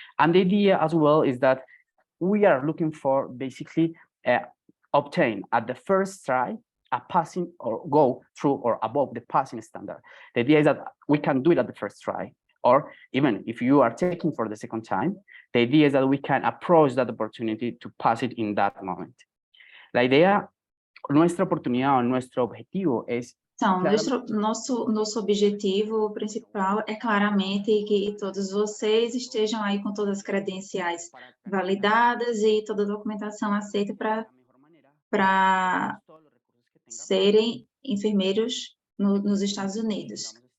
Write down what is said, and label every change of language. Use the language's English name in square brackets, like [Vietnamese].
[English] And the idea as well is that we are looking for basically obtain at the first try a passing or go through or above the passing standard. The idea is that we can do it at the first try, or even if you are taking for the second time, the idea is that we can approach that opportunity to pass it in that moment. [Spanish] La idea, nuestra oportunidad o nuestro objetivo es [Portuguese] Então, nosso objetivo principal é claramente que todos vocês estejam aí com todas as credenciais validadas e toda a documentação aceita para serem enfermeiros nos Estados Unidos.